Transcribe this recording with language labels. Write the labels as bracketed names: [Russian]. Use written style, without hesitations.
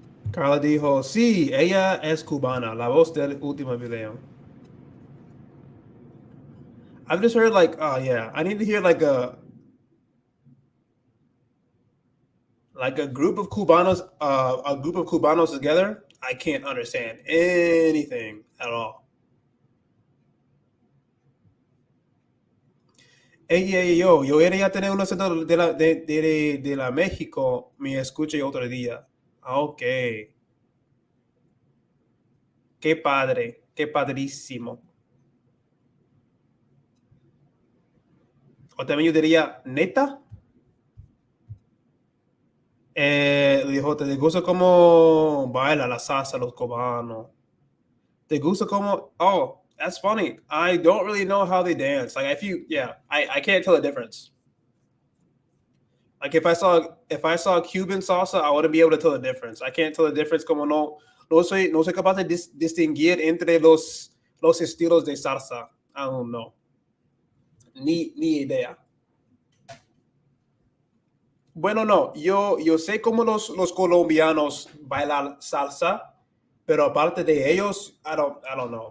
[Spanish] Carla dijo, sí, ella es cubana, la voz del último video. [English] I've just heard like, oh yeah, I need to hear like a group of Cubanos, together. I can't understand anything at all. [Spanish] Yo iría a tener un acento de la México, me escuché otro día. Ok, qué padre, qué padrísimo. O también yo diría, neta, dijo, ¿te gusta cómo baila la salsa los cubanos? ¿Te gusta cómo? Oh, that's funny. [English] I don't really know how they dance. Like I can't tell the difference. Like if I saw Cuban salsa, I wouldn't be able to tell the difference. I can't tell the difference. [Spanish] Como no soy capaz de distinguir entre los estilos de salsa. I don't know. Ni idea. Bueno, no, yo sé cómo los colombianos bailan salsa, pero aparte de ellos, I don't know.